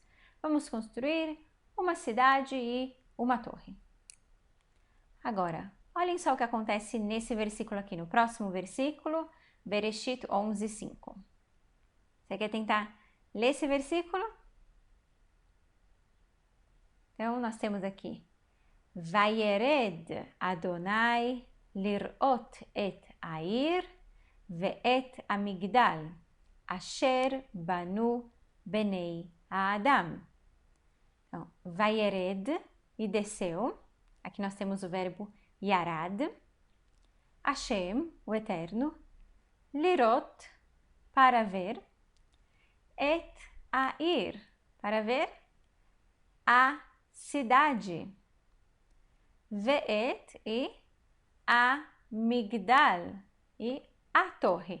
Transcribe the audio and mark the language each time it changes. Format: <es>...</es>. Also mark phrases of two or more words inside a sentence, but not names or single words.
<pt>Vamos construir uma cidade e uma torre. Agora, olhem só o que acontece nesse versículo aqui, no próximo versículo, Bereshit 11:5. Você quer tentar ler esse versículo? Então, nós temos aqui</pt> <he>וירד יהוה לראת את העיר ואת המגדל אשר בנו בני האדם.</he> <pt>Então, Vayered, e desceu. Aqui nós temos o verbo yarad. Hashem, o Eterno. Lirot, para ver. Et Air, para ver a cidade. Ve'et, e a Migdal, e a torre.</pt>